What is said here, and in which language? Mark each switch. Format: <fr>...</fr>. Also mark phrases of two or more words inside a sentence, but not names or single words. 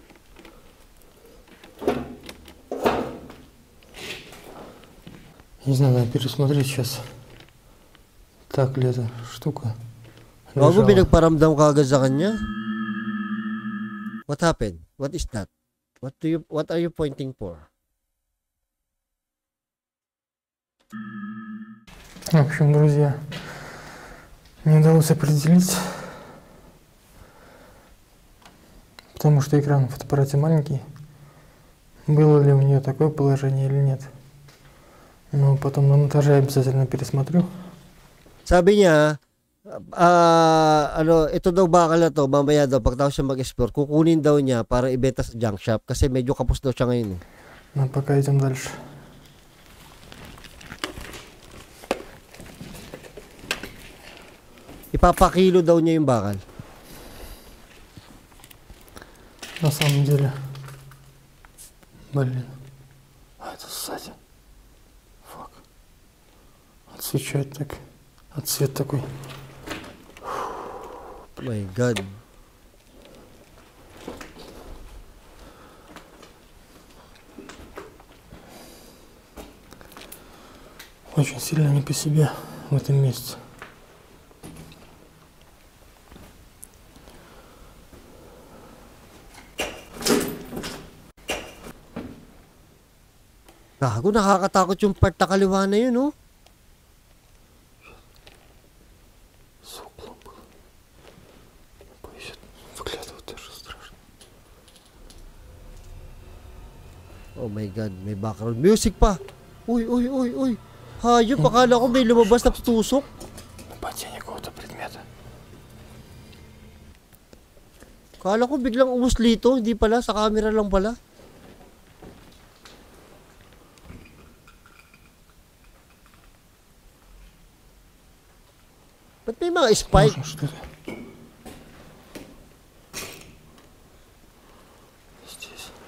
<ru>Не знаю, надо пересмотреть сейчас. Так ли эта штука?</ru> <tl>Bago</tl> <ru>лежала.</ru> <tl>pinagparamdam ka agad sa kanya.</tl> <en>What happened? What is that? What are you pointing for?</en> <ru>В общем, друзья, не удалось определить, потому что экран в фотоаппарате маленький, было ли у нее такое положение или нет. Но потом на монтаже обязательно пересмотрю.</ru> <tl>Sabi niya, ito daw bakal na to, mamaya daw, pagkatapos siya mag-explore, kukunin daw niya para ibenta sa</tl> <en>junk shop</en> <tl>kasi medyo kapos daw siya ngayon.</tl> <ru>Но пока идем дальше.</ru> <tl>Ipapakilo daw niya yung bakal.</tl> <ru>На самом деле, блин, а это сзади. Фак. Отсвечает так. Отсвет такой.</ru> <en>Oh my God.</en> <ru>Очень сильно не по себе в этом месте.</ru> <tl>Gago, nakakatakot yung part na kaliwa na yun, oh.</tl> <ru>За углом было. Боюсь, выглядывать даже страшно.</ru> <en>Oh my God,</en> <tl>may</tl> <en>background music</en> <tl>pa. Uy. Hayop, akala ko may lumabas na tusok.</tl> <ru>Падение какого-то предмета.</ru> <tl>Akala ko biglang umuslito, hindi pala, sa camera lang pala. Ba't may mga spike?</tl> <ru>Можно что-то. Здесь.</ru>